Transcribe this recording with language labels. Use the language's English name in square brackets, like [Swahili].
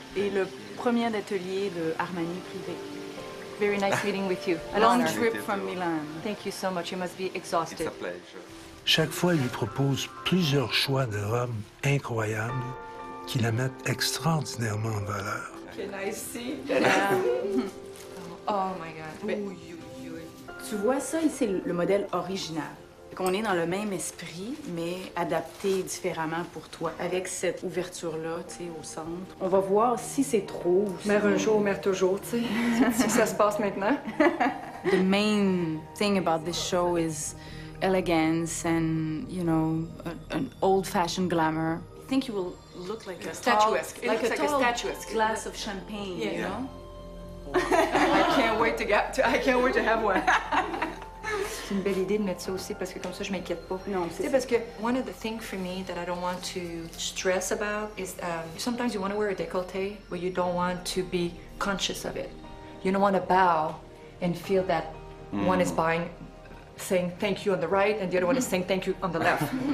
[French] Et le premier atelier de Armani privé. [English] Very nice meeting with you. A long trip from Milan. Thank you so much. You must be exhausted. It's a pleasure. [French] Chaque fois, elle lui propose plusieurs choix de robes incroyables qui la mettent extraordinairement en valeur. [English] Can I see? Oh my God. [French] Tu vois ça, ici, le modèle original. On est dans le même esprit, mais adapté différemment pour toi, avec cette ouverture-là, tu sais, au centre. On va voir si c'est trop. Mère un jour, mère toujours, tu sais. Si ça se passe maintenant. [English] The main thing about this show is elegance and, you know, an old-fashioned glamour. I think you will look like a Statuesque. Like a tall statuesque glass of champagne, Yeah. you know? I can't wait to have one. [French] C'est une belle idée de mettre ça aussi parce que comme ça je m'inquiète pas. Non, c'est parce que [English] one of the things for me that I don't want to stress about is sometimes you want to wear a décolleté but you don't want to be conscious of it. You don't want to bow and feel that one is saying thank you on the right and the other one is saying thank you on the left.